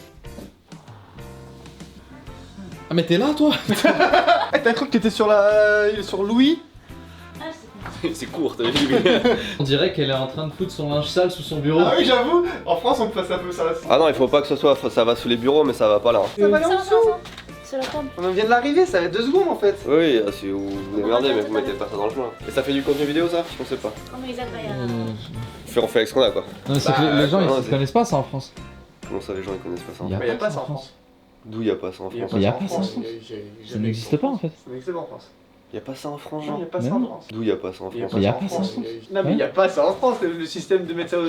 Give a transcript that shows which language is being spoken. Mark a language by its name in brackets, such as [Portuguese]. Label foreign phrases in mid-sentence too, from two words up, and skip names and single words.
[French] Ah mais t'es là toi? T'as cru que t'étais sur Louis? C'est court, t'as vu? On dirait qu'elle est en train de foutre son linge sale sous son bureau. Ah oui, j'avoue, en France on peut faire ça un peu ça. Ah non, il faut pas que ce soit, ça va sous les bureaux, mais ça va pas là. Ça va aller en dessous. [Japanese] それは多分 [French] On vient de l'arriver, ça va être 2 secondes en fait. Oui, si vous vous démerdez, mais vous mettez pas ça dans le joint. Et ça fait du contenu vidéo ça? Je pensais pas. [Japanese] この居酒屋 [French] On fait avec ce qu'on a quoi. Non, mais c'est que les gens non, ils c'est- connaissent pas ça en France. Comment ça les gens ils connaissent pas ça? Il y a Mais y a pas pas ça en France. D'où y a pas ça en France? Il y a pas ça en France. Ça n'existe pas en fait. Ça n'existe pas en France. Y a pas ça en France, Non, genre? y a pas Mais ça en non. France. D'où y a pas ça en Y a France? Il y a pas ça en France. Non, mais y a pas ça en France, le système de mettre ça aux